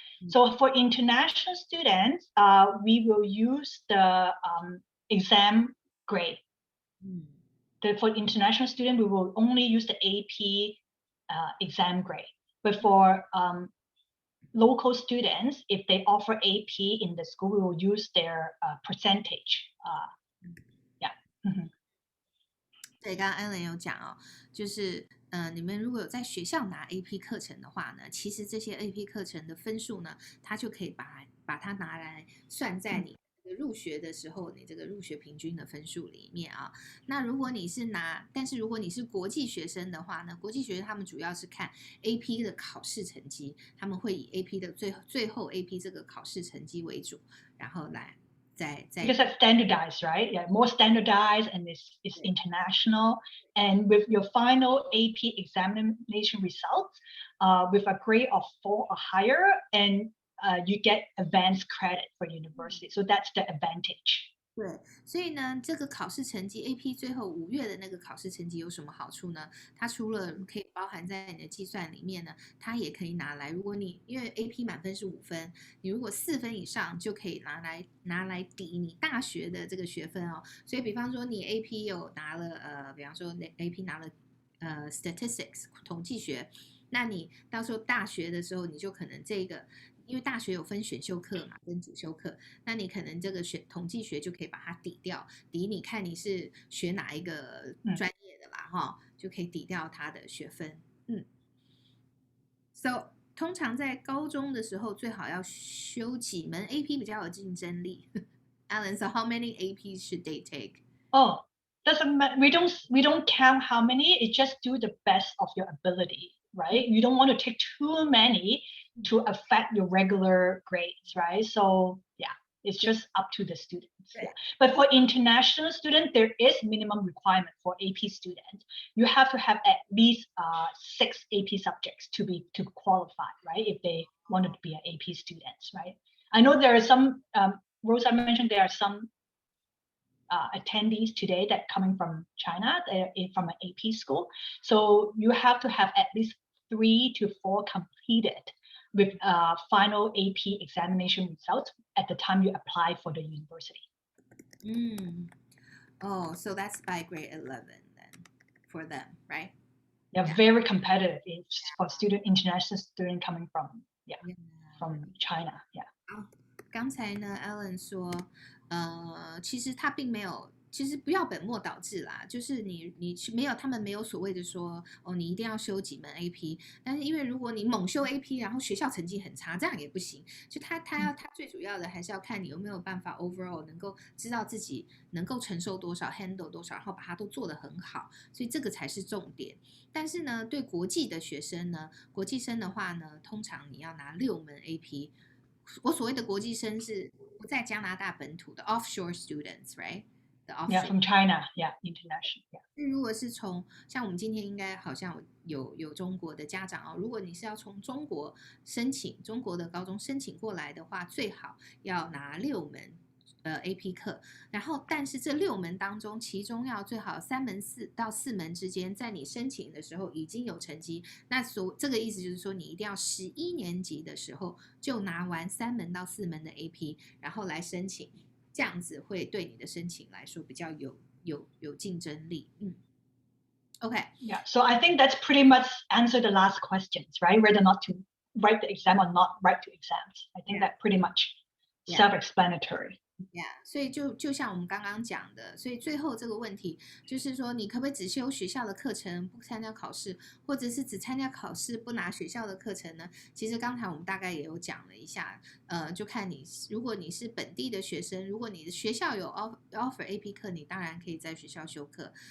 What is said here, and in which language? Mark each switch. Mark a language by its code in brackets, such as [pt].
[en] So for international students, we will use the exam grade. For international student, we will only use the AP exam grade. But for local students, if they offer AP in the school, we will use their percentage. Yeah. [zh] 对，刚刚 Alan 有讲哦，就是你们如果有在学校拿 AP 课程的话呢，其实这些 AP 课程的分数呢，它就可以把它拿来算在你入学的时候，你这个入学平均的分数里面啊。那如果你是但是如果你是国际学生的话呢，国际学生他们主要是看 AP 的考试成绩，他们会以 AP 的最后 AP 这个考试成绩为主，然后来。 [en] Because it's standardized, right? Yeah, more standardized and it's international. And with your final AP examination results, with a grade of 4 or higher, and you get advanced credit for university. So that's the advantage. [zh] 对，所以呢，这个考试成绩 AP 最后5月的那个考试成绩有什么好处呢？它除了可以包含在你的计算里面呢，它也可以拿来，如果你因为 AP 满分是5分，你如果4分以上就可以拿来抵你大学的这个学分哦。所以比方说你 AP 有拿了比方说 AP 拿了statistics 统计学，那你到时候大学的时候你就可能这个。因为大学有分选修课嘛，跟主修课，那你可能这个统计学就可以把它抵掉，你看你是学哪一个专业的啦，哈，就可以抵掉它的学分。 So 通常在高中的时候最好要修几门 AP 比较有竞争力。 [en] Alan, so how many APs should they take? Oh, doesn't matter. We don't count how many. It just do the best of your ability, right? You don't want to take too many to affect your regular grades, right? So yeah, it's just up to the students. Yeah. But for international students, there is minimum requirement for AP students. You have to have at least 6 AP subjects to qualify, right? If they want to be an AP students, right? I know there are some Rosa mentioned there are some attendees today that coming from China, from an AP school. So you have to have at least 3 to 4 completed with final AP examination results at the time you apply for the university. Oh, so that's by grade 11 then for them, right? Yeah, very competitive for international student coming from from China. Yeah. [zh] 刚才呢 Alan 说其实他并没有，其实不要本末倒置啦，就是你没有，他们没有所谓的说你一定要修几门 AP， 但是因为如果你猛修 AP， 然后学校成绩很差，这样也不行。就他最主要的还是要看你有没有办法 overall 能够知道自己能够承受多少 handle 多少，然后把它都做得很好，所以这个才是重点。但是呢，对国际的学生呢，国际生的话呢，通常你要拿6门 AP。我所谓的国际生是不在加拿大本土的 [en] offshore students, right? Yeah, from China, yeah, international. Yeah. [zh] 如果是像我们今天应该好像有中国的家长如果你是要从中国中国的高中申请过来的话，最好要拿6门AP 课，然后但是这6门当中，其中要最好3门到4门之间，在你申请的时候已经有成绩。那这个意思就是说，你一定要11年级的时候就拿完3门到4门的 AP， 然后来申请，这样子会对你的申请来说比较有竞争力。 [en] Okay. Yeah, so I think that's pretty much answer the last questions, right? Whether not to write the exam or not write the exams. I think that pretty much self-explanatory. [zh] Yeah， 所以就像我们刚刚讲的，所以最后这个问题就是说，你可不可以只修学校的课程，不参加考试，或者是只参加考试，不拿学校的课程呢？其实刚才我们大概也有讲了一下，就看你，如果你是本地的学生，如果你的学校有 offer AP 课，你当然可以在学校修课。